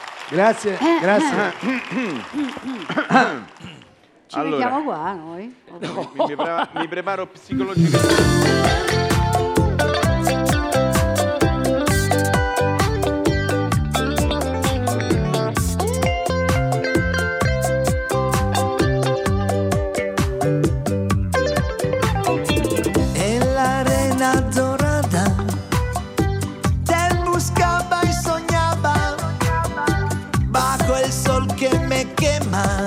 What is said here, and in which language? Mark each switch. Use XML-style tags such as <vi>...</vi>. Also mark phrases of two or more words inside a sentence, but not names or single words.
<it>Grazie, grazie. Ci mettiamo qua noi? Mi preparo psicologicamente.</it> <es>En la arena dorada te buscaba y soñaba bajo el sol que me quema.</es>